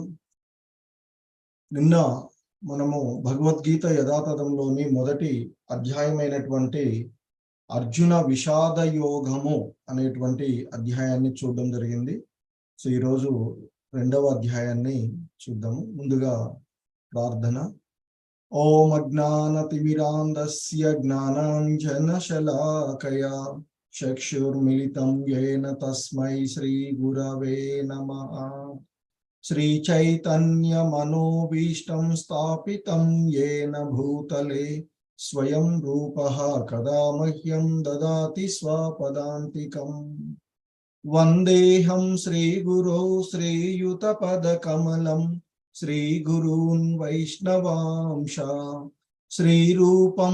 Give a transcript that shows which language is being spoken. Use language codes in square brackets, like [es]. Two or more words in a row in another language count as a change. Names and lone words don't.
[te] నిన్న మనము భగవద్గీత యథాతథంలోని మొదటి అధ్యాయమైనటువంటి అర్జున విషాద యోగము అనేటువంటి అధ్యాయాన్ని చూడడం జరిగింది. ఈరోజు రెండవ అధ్యాయాన్ని చూద్దాము. ముందుగా ప్రార్థన. [sa] ఓం అజ్ఞానతిమిరాంధస్య జ్ఞానాంజనశలాకయా చక్షుర్మిలితం యేన తస్మై శ్రీ గురవే నమః. श्रीचैतन्यमनोभीष्टं स्थापितं येन भूतले स्वयं रूपः कदा मह्यं ददाति स्वपदान्तिकम्. वन्देऽहं श्रीगुरो श्रीयुतपदकमलं श्रीगुरून् वैष्णवांश श्रीरूपं